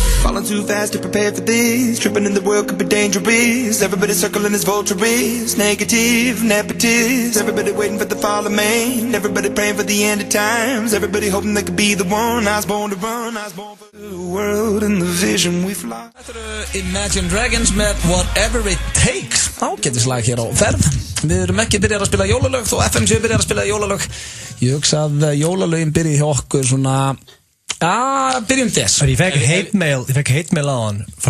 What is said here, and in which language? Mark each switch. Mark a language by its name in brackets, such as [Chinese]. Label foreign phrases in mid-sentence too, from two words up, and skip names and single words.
[English] falling too fast to prepare for this. Tripping in the world could be dangerous. Everybody circling as vultures. Negative, nepotist. Everybody waiting for the fall of man. Everybody praying for the end of times. Everybody hoping they could be the one. I was born to run. I was born for the world and the vision we fly. [Icelandic] Þetta eru Imagine Dragons með Whatever It Takes. Ágætislag hér á ferð. Við erum ekki byrjað að spila jólalög þó FM séu byrjað að spila jólalög. Ég hugsa að jólalögin byrji hjá okkur svona byrjum þess. Ég fekk [English] hate mail [Icelandic] á hann frá...